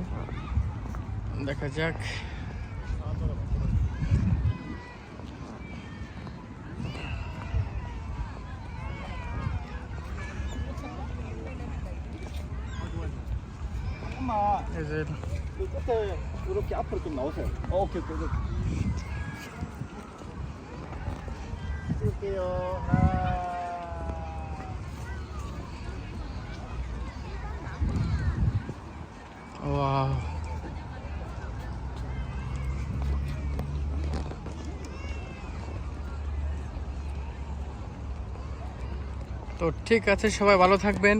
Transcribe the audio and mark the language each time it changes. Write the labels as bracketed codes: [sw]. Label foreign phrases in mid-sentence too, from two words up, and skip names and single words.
[bn] দেখা যাক। এই যে [ko] 끝에 이렇게 앞으로 좀 나오세요. 오케이, 오케이, 오케이. 찍을게요. [bn] ওয়াও, তো ঠিক আছে, সবাই ভালো থাকবেন।